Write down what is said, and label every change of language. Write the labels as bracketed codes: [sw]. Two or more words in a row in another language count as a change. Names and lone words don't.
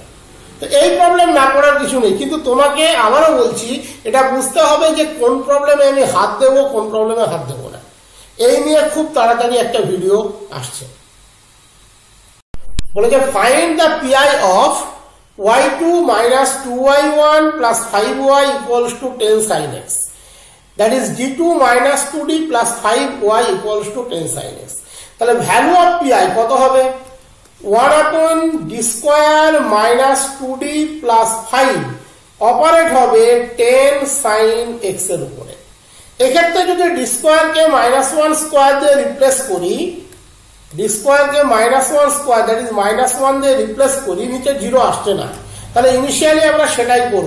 [bn] তো এই প্রবলেম না করার কিছু নেই, কিন্তু তোমাকে আবারও বলছি এটা বুঝতে হবে যে কোন প্রবলেমে আমি হাত দেবো, কোন প্রবলেমে হাত দেবো না। এই নিয়ে খুব তাড়াতাড়ি একটা ভিডিও আসছে। [en] বলেছে find the PI of y2 minus 2y1 plus 5y equals to 10 sin x. That is d2 minus 2d plus 5y equals to 10 sin x. [bn] তাহলে [en] value of pi [bn] কত হবে? [en] 1 upon d square minus 2d plus 5 [bn] অপারেট হবে [en] 10 sin x [bn] এর উপরে। এক্ষেত্রে যদি [en] d square [bn] কে [en] -1 square [bn] দিয়ে রিপ্লেস করি, [en] d square [bn] কে [en] -1 square that is -1 [bn] দিয়ে রিপ্লেস করি, নিচে 0 আসছে না, তাহলে ইনিশিয়ালি আমরা সেটাই করব।